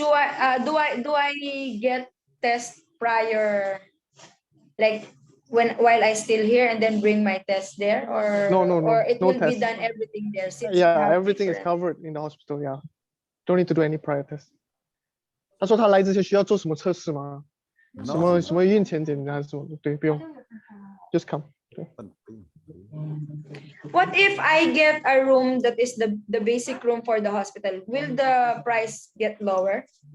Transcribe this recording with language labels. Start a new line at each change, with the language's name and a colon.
English: So do I get test prior, like while I still here and then bring my test there, or no, or it will test. be done everything there? Yeah, everything is covered in the hospital. Yeah, don't need to do any prior test.
Chinese: 他说他来之前需要做什么测试吗？什么孕前检查还是什么？对，不用 ，
English: just come. What if I get a room that is the basic room for the hospital? Will the price get lower?